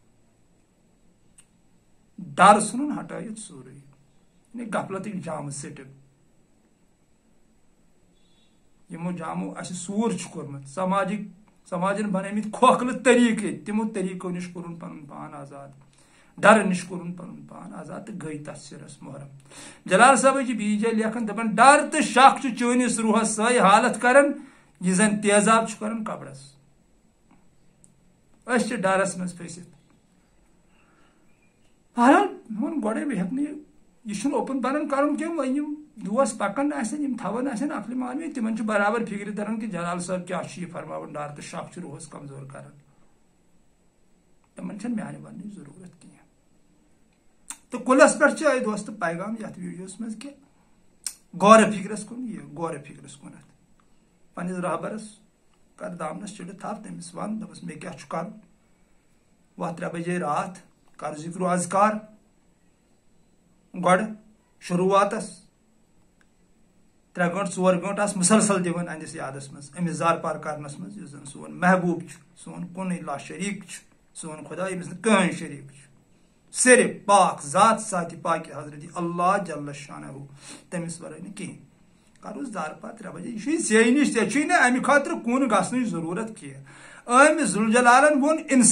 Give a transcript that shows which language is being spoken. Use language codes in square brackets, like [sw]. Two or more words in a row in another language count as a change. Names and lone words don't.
[ks] ڈر ژھُنُن ہٹٲیِتھ سورُے یعنی غفلتٕکۍ جامہٕ ژٔٹِتھ یمو جامو اس سور کورمت سماجن بنمت کھوکھلہ طریقے تمو طریقو نش کورن پن پان آزاد ڈر نش کورن پن پان آزاد تو گئی تس سرس محرم جلال صاحب بیٚیہِ جایہِ لیکھان دپان ڈر تو شک چٲنِس روحس سٲے حالت کران یہ زن تیزاب کران قبرس اس ڈرس مز پھٔسِتھ بہرحال ووٚن گۄڈے بہٕ ہیٚکہٕ نہٕ یہ چھُنہٕ اوپن بنان کرُن کینٛہہ وۄنۍ یِم دوس پکان یم تھوان عقل مانوی تمن برابر فکر تران کہ جلال صاحب کیا فرماون ڈر تو شک روحس کمزور کران تمن میانہ ون ضرورت کی تو کلس پہ دوست پیغام یت ویڈیوس مز کہ غور فکرس کن غور فکرس کن پنس رہبرس کر دامنس چڑھت تھپ تمس ون دپس مے کیا کر وت 3 [ur] بجے رات [ks] کر ذکر و اذکار گۄڈٕ شروعاتس 3 گٲنٛٹہٕ 4 گٲنٛٹہٕ آس مسلسل دِوان اندس یادس مز امس زار پار کرنس مز یُس زن سون محبوب سون کُنُے لا شریک سون خدا ییٚمِس نہٕ کٕہٕنۍ شریک صرف پاک ذات ساتہِ پاکہِ حضرت اللہ [ar] جل شانہ [ks] تٔمِس ورٲے نہٕ کِہیٖنۍ کروس زار پار 3 بجے یہ ژےٚ نِش ژےٚ چھُے نہٕ امہِ خٲطرٕ کُن گژھنٕچ ضروٗرت کینٛہہ أمۍ ذوالجلالن ووٚن